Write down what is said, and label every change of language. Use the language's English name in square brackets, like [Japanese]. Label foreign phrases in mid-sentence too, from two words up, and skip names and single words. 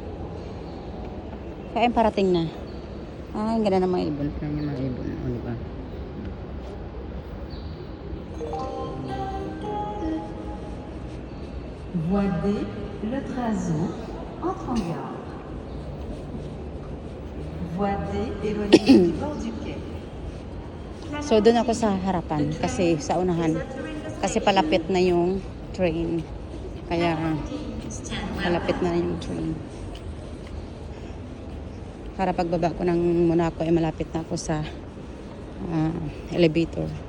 [Filipino] Kaya parating na. Ang ganda ng mga ibon. Tignan niyo mga ibon. O, diba? [French] Voie D, le Trazo, entre en gare. Voie D, éloignez du bord du quai. [Filipino] So, doon ako sa harapan. Kasi sa unahan. Kasi palapit na yung train. Kaya, malapit na yung train. Para pagbaba ko ng Monaco ay malapit na ako sa elevator.